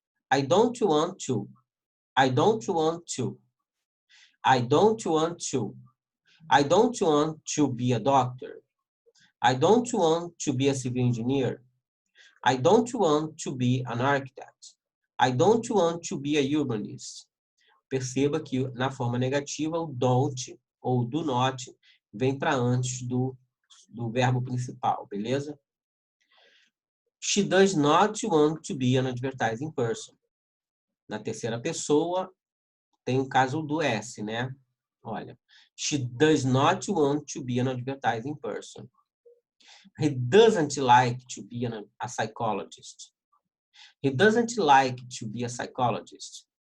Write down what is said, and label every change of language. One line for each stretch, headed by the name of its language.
English: I don't want to. I don't want to. I don't want to. I don't want to be a doctor. I don't want to be a civil engineer. I don't want to be an architect. I don't want to be a urbanist.
Portuguese: Perceba que na forma negativa o don't ou do not vem para antes do verbo principal, beleza?
English: She does not want to be an advertising person.
Portuguese: Na terceira pessoa tem o caso do S, né? Olha,
English: she does not want to be an advertising person. He doesn't like to be a psychologist. He doesn't like to be a psychologist.